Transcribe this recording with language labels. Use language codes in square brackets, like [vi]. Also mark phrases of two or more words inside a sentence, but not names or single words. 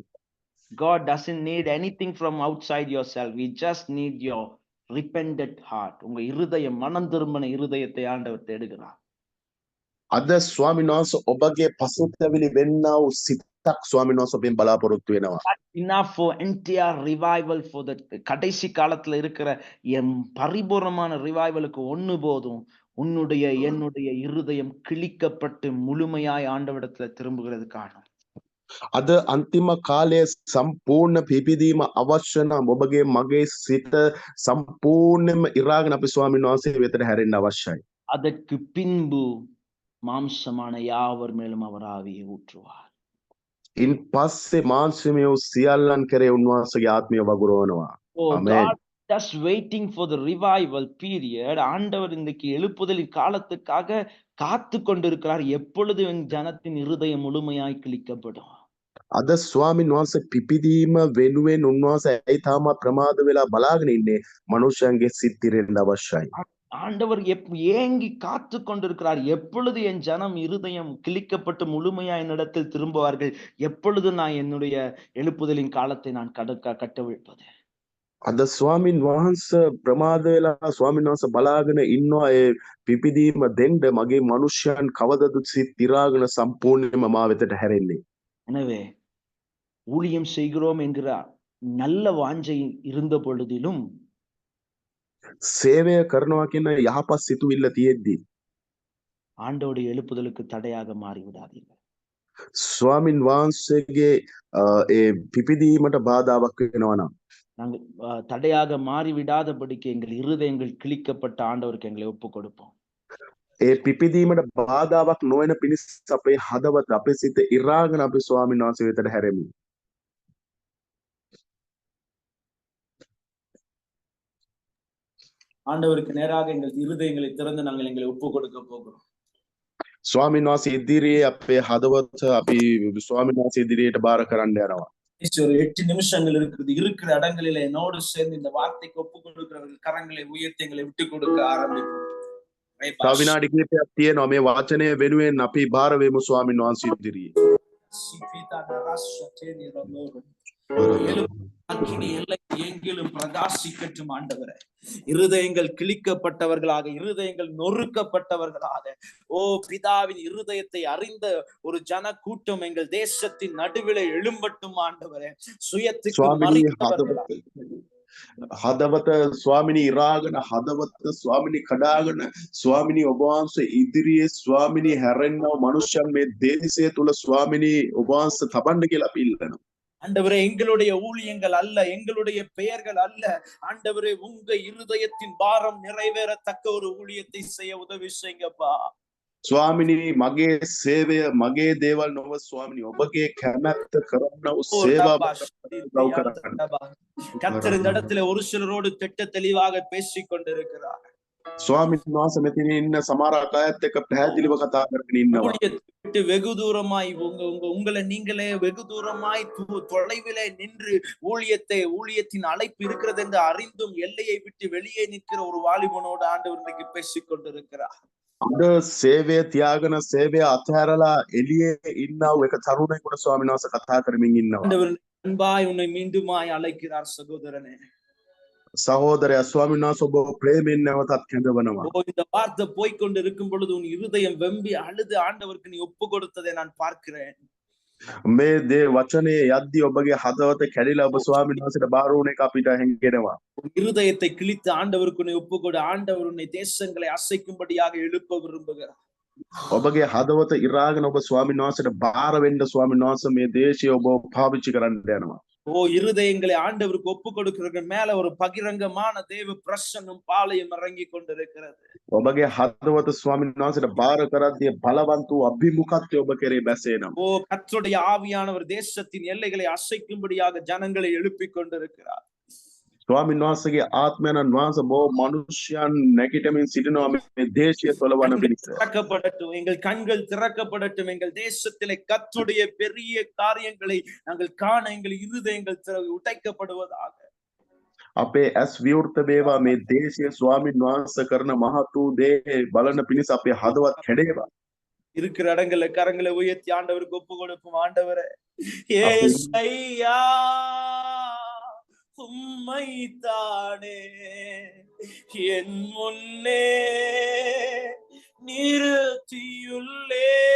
[en] God doesn't need anything from outside yourself. We just need your repentant heart. [ta] உங்க இருதயம் மனம் திரும்பின இருதயத்தை ஆண்டவர் தேடுகிறார். [si] අද ස්වාමීන් වහන්සේ ඔබගේ පසුතැවිලි වෙන්නා වූ සිතක් ස්වාමීන් වහන්සේ ඔබෙන් බලාපොරොත්තු වෙනවා. [en] Enough for entire revival for the [ta] கடைசி காலத்துல இருக்கிற என் பரிபூர்ணமான ரிவைவலுக்கு ஒண்ணு போதும். உன்னுடைய என்னுடைய இருதயம் கிழிக்கப்பட்டு முழுமையாய் ஆண்டவரிடத்துல திரும்புகிறது காரணம். [si] අද අන්තිම කාලයේ සම්පූර්ණ පිපිදීම අවශ්‍ය නම් ඔබගේ මගේ සිත සම්පූර්ණයෙන්ම ඉරාගෙන අපි ස්වාමීන් වහන්සේ වෙතට හැරෙන්න අවශ්‍යයි. [ta] அதற்கு பின்பு மாம்சமான யாவர் மேலும் அவர் ஆவியை ஊற்றுவார். [si] ඉන් පස්සේ මාංශමය වූ සියල්ලන් කෙරේ උන්වහන්සේගේ ආත්මය වගුරුවනවා. [en] God just waiting for the revival period. [ta] ஆண்டவர் இன்றைக்கு எழுப்புதலின் காலத்துக்காக காத்து கொண்டிருக்கிறார். எப்பொழுது என் ஜனத்தின் இருதயம் முழுமையாய் கிழிக்கப்படும். [si] අද ස්වාමීන් වහන්සේ පිපිදීම වෙනුවෙන් උන්වහන්සේ ඇයි තාම ප්‍රමාද වෙලා බලාගෙන ඉන්නේ? මනුෂ්‍යයන්ගේ සිත් ඉරෙන්න අවශ්‍යයි. [ta] ஆண்டவர் ஏங்கி காத்து கொண்டிருக்கிறார். எப்பொழுது என் ஜனம் இருதயம் கிழிக்கப்பட்டு முழுமையா என்னிடத்தில் திரும்புவார்கள்? எப்பொழுது நான் என்னுடைய எழுப்புதலின் காலத்தை நான் கட்டவிழ்ப்பது? [si] අද ස්වාමීන් වහන්සේ ප්‍රමාද වෙලා ස්වාමීන් වහන්සේ බලාගෙන ඉන්නවා ඒ පිපිදීම දෙන්න මගේ මනුෂ්‍යයන් කවදද සිත් ඉරාගෙන සම්පූර්ණයෙන්ම මා වෙතට හැරෙන්නේ. [ta] எனவே ஊழியம் செய்கிறோம் என்கிற நல்ல வாஞ்சை இருந்த பொழுதிலும் [si] සේවය කරනවා කියන යහපත් සිතුවිල්ල තියෙද්දි [ta] ஆண்டவருடைய எழுப்புதலுக்கு தடையாக மாறி விடாதீர்கள். [si] ස්වාමින් වහන්සේගේ ඒ පිපිදීමට බාධාවක් වෙනවා නම් [ta] நாங்கள் தடையாக மாறி விடாதபடிக்கு எங்கள் இருதயங்கள் கிழிக்கப்பட்ட ஆண்டவருக்கு எங்களை ஒப்பு கொடுப்போம். [si] ඒ පිපිදීමට බාධාවක් නොවන පිණිස අපේ හදවත අපේ සිත ඉරාගෙන අපි ස්වාමීන් වහන්සේ වෙතට හැරෙමු. [ta] ஆண்டவருக்கு நேராக எங்கள் இருதயங்களை திறந்து நாங்கள் எங்களை ஒப்பு கொடுக்க போகிறோம். [si] ස්වාමීන් වහන්සේ ඉදිරියේ අපේ හදවත අපි ස්වාමීන් වහන්සේ ඉදිරියට බාර කරන්න යනවා. [ta] ஒரு 8 நிமிஷங்கள் இருக்குது. இருக்கிற இடங்களில என்னோடு சேர்ந்து இந்த வார்த்தைக்கு ஒப்பு கொடுக்கிறவர்கள் கரங்களை உயர்த்தி எங்களை விட்டு கொடுக்க ஆரம்பிப்போம். [si] තව විනාඩි කිහිපයක් තියෙනවා මේ වචනය වෙනුවෙන් අපි බාර වෙමු ස්වාමීන් වහන්සේ ඉදිරියේ. [ta] எங்கிலும் பிரகாசிக்கட்டும் ஆண்டவரே. இருதயங்கள் கிழிக்கப்பட்டவர்களாக, இருதயங்கள் நொறுக்கப்பட்டவர்களாக, ஓ பிதாவின் இருதயத்தை அறிந்த ஒரு ஜன கூட்டம் எங்கள் தேசத்தின் நடுவிலே எழும்பட்டும் ஆண்டவரே. சுயத்துக்கு [si] හදවත ස්වාමිනී ඉරාගෙන හදවත ස්වාමිනී කඩාගෙන ස්වාමිනී ඔබ වහන්සේ ඉදිරියේ ස්වාමිනී හැරෙන්නව මනුෂ්‍යයන් මේ දේශය තුල ස්වාමිනී ඔබ වහන්සේ තබන්න කියලා අපි ඉල්ලනවා. [ta] ஆண்டவரே, எங்களுடைய ஊழியங்கள் அல்ல, எங்களுடைய பெயர்கள் அல்ல ஆண்டவரே, உங்க இருதயத்தின் பாரம் நிறைவேறத்தக்க ஒரு ஊழியத்தை செய்ய உதவி செய்யுங்கப்பா. [si] ස්වාමිනී මගේ සේවය මගේ දේවල් නොව ස්වාමිනී ඔබගේ කැමැත්ත කරන්නව සේවාව [ta] கர்த்தர் இந்த இடத்துல ஒரு சிலரோடு திட்ட தெளிவாக பேசிக் கொண்டிருக்கிறார். [si] ස්වාමීන් වහන්සේ මෙතන ඉන්න සමහර අයත් එක්ක පැහැදිලිව කතා කරගෙන ඉන්නවා. [ta] வெகு தூரமாய் உங்களை நீங்களே வெகு தூரமாய் தொலைவிலே நின்று ஊழியத்தின் அழைப்பு இருக்கிறது என்று அறிந்தும் எல்லையை விட்டு வெளியே நிற்கிற ஒரு வாலிபனோடு ஆண்டவர் இன்றைக்கு பேசிக் கொண்டிருக்கிறார். [si] අද සේවය තියාගෙන සේවය අතහැරලා එළියේ ඉන්නව එක තරුණයෙකුට ස්වාමීන් වහන්සේ කතා කරමින් ඉන්නවා. [ta] ஆண்டவர் அன்பாய் உன்னை மீண்டுமாய் அழைக்கிறார் சகோதரனே. [si] சகோதரயா ස්වාමීන් වහන්සේ ඔබ ප්‍රේමයෙන් නැවතත් කැඳවනවා. [ta] இந்த வார்த்தை போய்க்கொண்டு இருக்கும் பொழுது உன் இருதயம் வெம்பி அழுது ஆண்டவருக்கு நீ ஒப்பு கொடுத்ததை நான் பார்க்கிறேன். [si] මේ දේ වචනේ යද්දී ඔබගේ හදවත කැඩිලා ඔබ ස්වාමීන් වහන්සේට බාර වුණ එක අපිට හැංගෙනවා. [ta] இருதயத்தை கிழித்து ஆண்டவருக்கு நீ ஒப்பு கொடு. ஆண்டவர் உன்னை தேசங்களை அசைக்கும்படியாக எழுப்ப விரும்புகிறார். [si] ඔබගේ හදවත ඉරාගෙන ඔබ ස්වාමීන් වහන්සේට බාර වෙන්න ස්වාමීන් වහන්සේ මේ දේශය ඔබ පාවිච්චි කරන්න යනවා. [ta] ஓ இருதயங்களை ஆண்டவருக்கு ஒப்பு கொடுக்கிறவர்கள் மேல ஒரு பகிரங்கமான தேவ பிரசன்னம் பாளையம் இறங்கி கொண்டிருக்கிறது. [si] ඔබගේ හදවත ස්වාමීන් වහන්සේට බාර කරද්දී බලවන්ත වූ අභිමුඛත්වය ඔබ කෙරේ බැසෙනවා. [ta] ஓ கர்த்தருடைய ஆவியானவர் தேசத்தின் எல்லைகளை அசைக்கும்படியாக ஜனங்களை எழுப்பிக் கொண்டிருக்கிறார். [si] ස්වාමීන් වහන්සේගේ ආත්මයන් වහන්සේ බොහෝ මනුෂ්‍යයන් නැගිටමින් සිටිනවා මේ දේශය තොලවන පිණිස. [ta] திறக்கப்படட்டும், எங்கள் கண்கள் திறக்கப்படட்டும். எங்கள் தேசத்திலே கர்த்தருடைய பெரிய காரியங்களை நாங்கள் காண எங்கள் இருதயங்கள் உடைக்கப்படுவதாக. [si] අපේ ඇස් විවෘත වේවා මේ දේශය ස්වාමීන් වහන්සේ කරන මහත් වූ දේ බලන පිණිස අපේ හදවත් කැඩේවා. [ta] இருக்கிற இடங்கள்ல கரங்களை உயர்த்தி ஆண்டவருக்கு ஒப்பு கொடுப்போம். ஆண்டவரே, ஏசையா உம்மைத்தானே என் முன்னே நிறுத்தியுள்ளே.